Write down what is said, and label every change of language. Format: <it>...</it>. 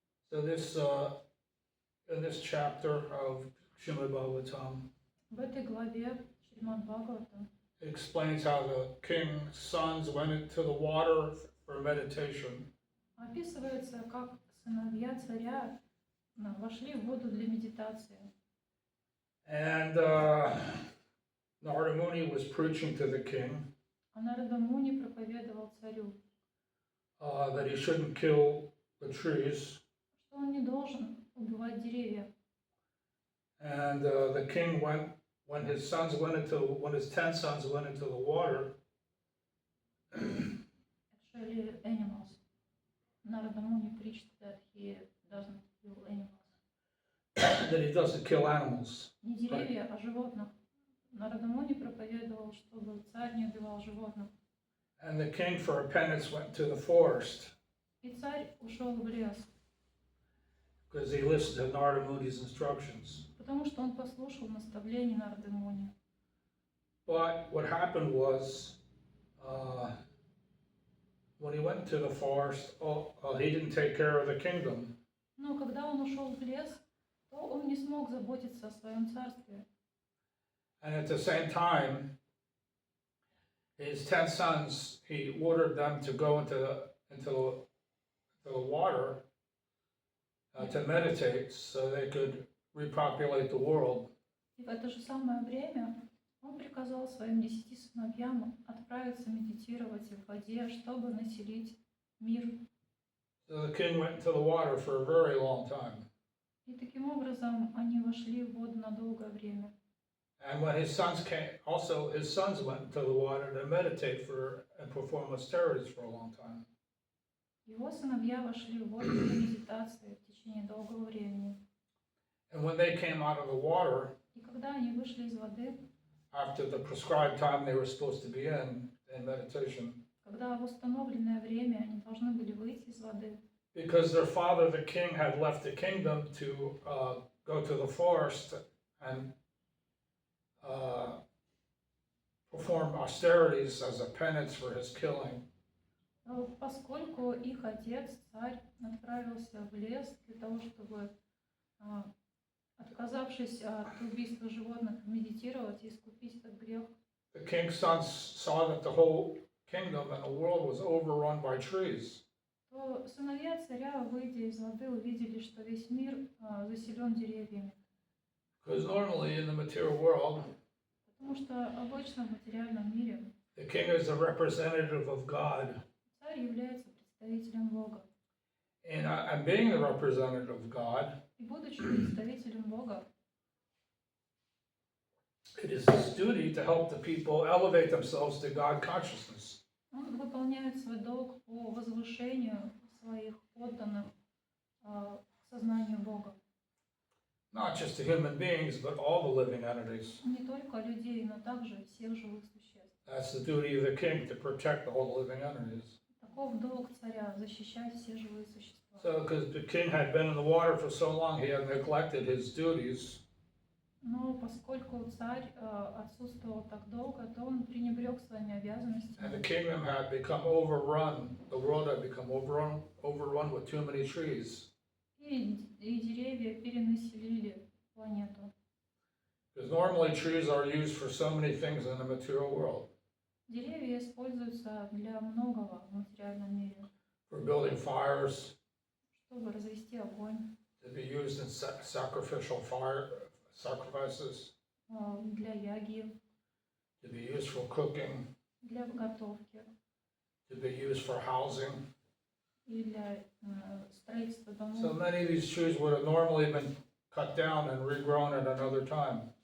<en>So this in this chapter of Srimad Bhagavatam,</en> <ru>В этой главе Шримад Бхагаватам</ru> <en>it explains how the king's sons went into the water for meditation.</en> <ru>описывается, как сыновья царя вошли в воду для медитации.</ru> <en>And Narada Muni was preaching to the king.</en> <ru>А Нарада Муни проповедовал царю.</ru> <en>that he shouldn't kill the trees.</en> <ru>что он не должен убивать деревья.</ru> <en>And the king went, when his 10 sons went into the water, Actually, animals. Narada Muni preached that he doesn't kill animals. that he doesn't kill animals.</en> <ru>Не деревья, а животных. Нарада Муни проповедовал, чтобы царь не убивал животных.</ru> <en>And the king, for a penance, went to the forest</en> <ru>И царь ушел в лес,</ru> <en>because he listened to Narada Muni's instructions.</en> <ru>потому что он послушал наставлений Нарады Муни.</ru> <en>But what happened was, when he went to the forest, he didn't take care of the kingdom.</en> <ru>Но когда он ушел в лес, то он не смог заботиться о своем царстве.</ru> <en>And at the same time, his 10 sons, he ordered them to go into the water to meditate so they could repopulate the world.</en> <ru>И в это же самое время он приказал своим 10 сыновьям отправиться медитировать в воде, чтобы населить мир.</ru> <en>So the king went into the water for a very long time.</en> <ru>И таким образом они вошли в воду на долгое время.</ru> <en>And when his sons came, also his sons went into the water to meditate and perform austerities for a long time.</en> <ru>Его сыновья вошли в воду для медитации в течение долгого времени.</ru> <en>And when they came out of the water,</en> <ru>И когда они вышли из воды,</ru> <en>after the prescribed time they were supposed to be in meditation,</en> <ru>когда в установленное время они должны были выйти из воды,</ru> <en>because their father, the king, had left the kingdom to go to the forest and perform austerities as a penance for his killing.</en> <ru>поскольку их отец, царь, отправился в лес для того, чтобы, отказавшись от убийства животных, медитировать и искупить этот грех,</ru> <en>The king's sons saw that the whole kingdom and the world was overrun by trees.</en> <ru>то сыновья царя, выйдя из воды, увидели, что весь мир заселен деревьями.</ru> <en>Because normally in the material world,</en> <ru>Потому что обычно в материальном мире</ru> <en>the king is a representative of God.</en> <ru>царь является представителем Бога.</ru> <en>And being the representative of God,</en> <ru>И будучи представителем Бога,</ru> <en>it is his duty to help the people elevate themselves to God consciousness.</en> <ru>он выполняет свой долг по возвышению своих подданных к сознанию Бога.</ru> <en>Not just to human beings, but all the living entities.</en> <ru>Не только людей, но также всех живых существ.</ru> <en>That's the duty of the king, to protect all the living entities.</en> <ru>Таков долг царя — защищать все живые существа.</ru> <en>So, because the king had been in the water for so long, he had neglected his duties.</en> <ru>Но поскольку царь отсутствовал так долго, то он пренебрег своими</ru> <en>And the</en> <ru>обязанностями.</ru> <en>kingdom had become overrun, the world had become overrun with too many trees.</en> <ru>И деревья перенаселили планету.</ru> <en>Because normally trees are used for so many things in the material world.</en> <ru>Dеревья используются для многого в материальном мире.</ru> <en>For building fires,</en> <ru>Чтобы развести огонь,</ru> <en>to be used in sacrificial sacrifices,</en> <ru>для яги,</ru> <en>to be used for cooking,</en> <ru>для готовки</ru> <en>to be used for housing.</en> <ru>и для строительства домов.</ru> <en>So many of these trees would have normally been cut down and regrown at another time.</en>